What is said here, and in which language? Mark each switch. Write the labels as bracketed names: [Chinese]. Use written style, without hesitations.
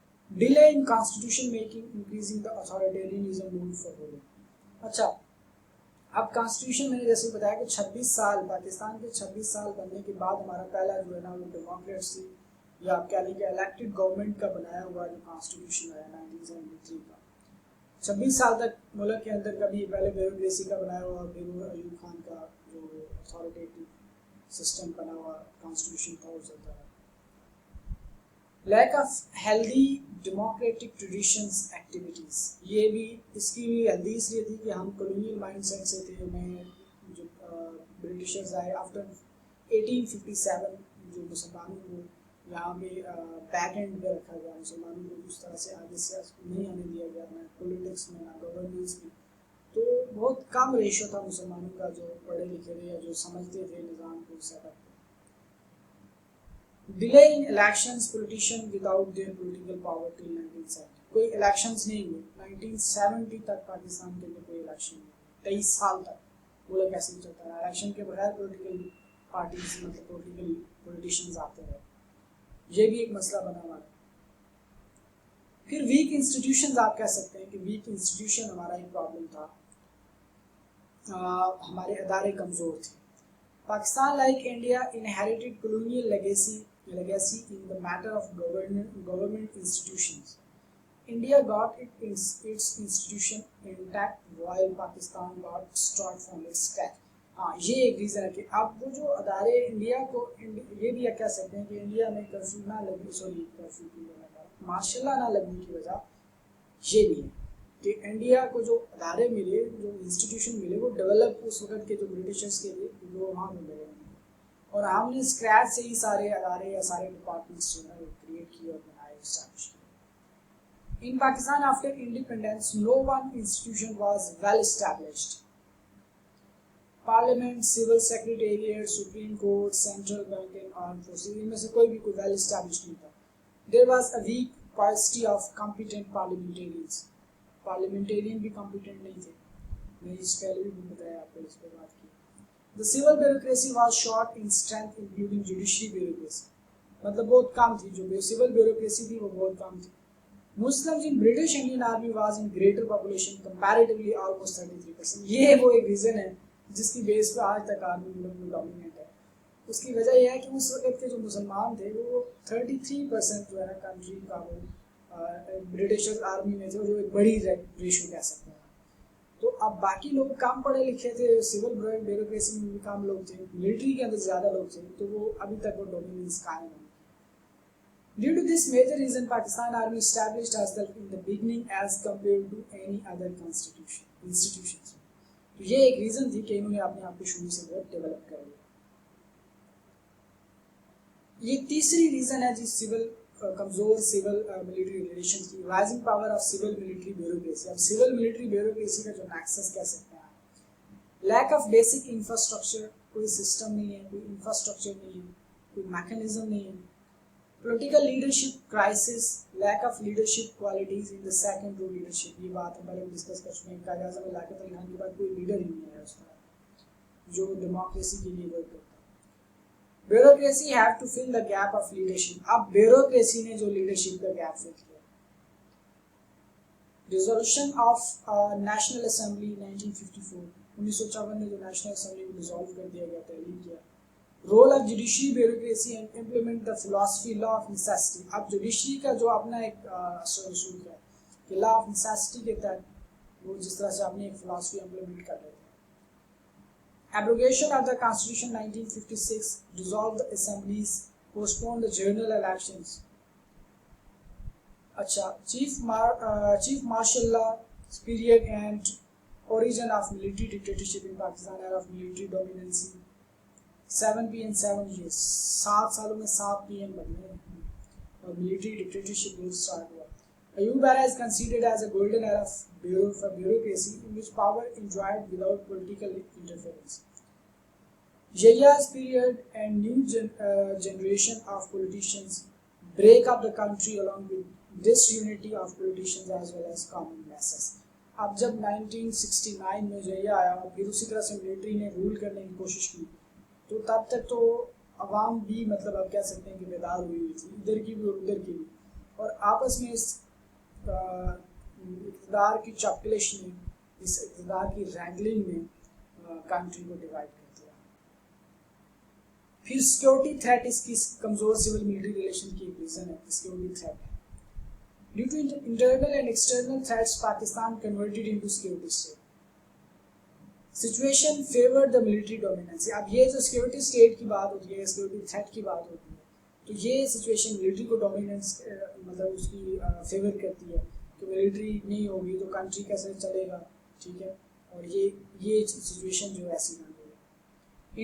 [English] Delay in constitution making, increasing the authoritarianism moved for ruling. [Urdu] اچھا, اب constitution میں نے جیسے بتایا کہ 26 سال پاکستان کے 26 سال بننے کے بعد ہمارا پہلا جو ہے نا وہ ڈیموکریسی یا آپ کہہ لیں کہ الیکٹڈ گورنمنٹ کا بنایا ہوا جو کانسٹیٹیوشن ہے 1973 کا. 26 سال تک ملک کے اندر کبھی پہلے بیوروکریسی کا بنایا ہوا, پھر وہ ایوب خان کا جو اتھارٹیٹیو سسٹم بنا ہوا کانسٹیٹیوشن تھا وہ چلتا ہے. [English] lack of healthy democratic traditions activities, [Urdu] یہ بھی اس کی بھی ہیلدی اس لیے تھی کہ ہم کولونیل مائنڈ سیٹ سے تھے. میں جو برٹشرز آئے آفٹر 1857 جو مسلمانوں کو یہاں پہ بیک اینڈ پہ رکھا گیا, مسلمانوں کو اس طرح سے آگے سے نہیں آنے دیا گیا, نہ پولیٹکس میں نہ گورننس میں. تو بہت کم ریشو تھا مسلمانوں کا جو پڑھے لکھے تھے یا جو سمجھتے تھے نظام کو set up. [English] Delay in elections, politician without their political power till 1970. [Urdu] کوئی elections نہیں ہوئے 1970 تک پاکستان کے اندر کوئی الیکشن نہیں, 23 سال تک ملک ایسے ہی چلتا رہا. الیکشن کے بغیر پولیٹیکل پارٹیز مطلب پولیٹیکل پولیٹیشنز آتے رہے, یہ بھی ایک مسئلہ بنا ہوا ہے. پھر ویک انسٹیٹیوشنز, آپ کہہ سکتے ہیں کہ ویک انسٹیٹیوشن ہمارا ایک پرابلم تھا, ہمارے ادارے کمزور تھے. [English] Pakistan like India inherited colonial legacy in the matter of government institutions. India got its institution intact while Pakistan got start from its scratch. [Urdu] ہاں, یہ ایک ریزن ہے کہ اب وہ جو ادارے انڈیا کو, یہ بھی کہہ سکتے ہیں کہ انڈیا میں کرفیو نہ لگی, کرفیو کی ماشاء اللہ نہ لگنے کی وجہ یہ بھی ہے کہ انڈیا کو جو ادارے ملے, جو انسٹیٹیوشن ملے, وہ ڈیولپ اس وقت کے جو برٹشرس کے لیے وہ وہاں ملے, اور ہم نے اسکریچ سے ہی سارے ادارے یا سارے ڈپارٹمنٹس جو ہے وہ کریٹ کیے اور بنائے, اسٹیبلش کیے. [English] In Pakistan after independence no one institution was well established. [Urdu] Parliament, civil secretariat, supreme court, central bank and arm forces, ان میں سے کوئی بھی کوئی ویل اسٹیبلشڈ نہیں تھا. [English] There was a weak paucity of competent parliamentarians. [Urdu] Parliamentarian بھی کمپیٹنٹ نہیں تھے, میں اس پہلے بھی بتایا آپ کو, اس پہ بات کی. [English] The civil bureaucracy was short in strength, including judiciary bureaucracy. [Urdu] مطلب بہت کم تھی, جو civil bureaucracy تھی وہ بہت کم تھی. [English] Muslims in British Indian Army was in greater population, comparatively almost 33%. [Urdu] یہ وہ ایک ریزن ہے جس کی بیس پہ آج تک آرمی ملک میں ڈومینیٹ ہے. اس کی وجہ یہ ہے کہ اس وقت کے جو مسلمان تھے وہ 33% جو ہے نا کنٹری کا وہ برٹش آرمی میں تھے, جو ایک بڑی ریشو کہہ سکتے ہیں. تو اب باقی لوگ کم پڑھے لکھے تھے, سول بیوروکریسی میں بھی کم لوگ تھے, ملٹری کے اندر زیادہ لوگ تھے, تو وہ ابھی تک وہ ڈومیننس قائم ہے. [English] Due to this major reason, Pakistan Army established herself in the beginning as compared to any other institutions. [Urdu] تو یہ ایک ریزن تھی کہ انہوں نے اپنے آپ کو شروع سے بہت ڈیولپ کر لیا. یہ تیسری ریزن ہے جی سول کمزور سول ملٹری ریلیشن کی، [English] Rising power of civil military bureaucracy. [Urdu] اب سول ملٹری بیوروکریسی کا جو نیکسس کہہ سکتے ہیں آپ، [English] lack of basic infrastructure, [Urdu] کوئی سسٹم نہیں ہے، کوئی انفراسٹرکچر نہیں ہے، کوئی میکانزم نہیں ہے. [English] Political leadership crisis, lack of leadership qualities in the second row leadership. [Urdu] یہ بات ہم پہلے ڈسکس کر چکے ہیں. قائد اعظم لیاقت علی خان کے بعد کوئی لیڈر ہی نہیں ہے اس طرح جو ڈیموکریسی کے لیے ورک کرتا ہے. [English] Bureaucracy have to fill the gap of leadership. [Urdu] اب بیوروکریسی نے جو لیڈرشپ کا گیپ فل کیا. [English] resolution of national assembly 1954، [Urdu] 1954 میں جو نیشنل اسمبلی کو ڈیزالو کر دیا گیا، تحلیل کیا. [English] Role of judiciary bureaucracy and implement the philosophy law of necessity. [Urdu] اب جوڈیشری کا جو اپنا ایک اصول ہے کہ لا آف نیسیسٹی کے تحت وہ جس طرح سے اپنی ایک فلاسفی امپلیمنٹ کر رہے تھے. [English] Abrogation of the Constitution 1956, dissolve the assemblies, postpone the general elections. اچھا، chief martial law period and origin of military dictatorship in Pakistan, era of military dominancy. 7 PM 7 years، [Urdu] 7 سالوں میں 7 PM بدلے اور military dictatorship rule start ہوا. [English] Ayub era is considered as a golden era for bureaucracy in which power enjoyed without political interference. Yahyya's period and new generation of politicians break up the country along with disunity of politicians as well as common masses. [Urdu] اب جب 1969 میں یحییٰ آیا اور پھر اسی طرح سے military نے رول کرنے کی کوشش کی، تو تب تک تو عوام بھی مطلب آپ کہہ سکتے ہیں کہ بیدار ہوئی ہوئی تھی، ادھر کی بھی اور ادھر کی بھی، اور آپس میں اس اقتدار کی چاپکلش نے، اس اقتدار کی رینگلنگ نے کنٹری کو ڈیوائڈ کر دیا. پھر سیکورٹی تھریٹ اس کی کمزور سول ملٹری ریلیشن کی ایک ریزن ہے. [English] Security threat due to internal and external threats Pakistan converted into security state. Situation favoured the military dominancy. [Urdu] اب یہ جو سیکورٹی اسٹیٹ کی بات ہوتی ہے، سیکورٹی تھریٹ کی بات ہوتی ہے، تو یہ سچویشن ملٹری کو ڈومیننس مطلب اس کی فیور کرتی ہے کہ ملٹری نہیں ہوگی تو کنٹری کیسے چلے گا، ٹھیک ہے. اور یہ سچویشن جو ایسی بن گئی ہے.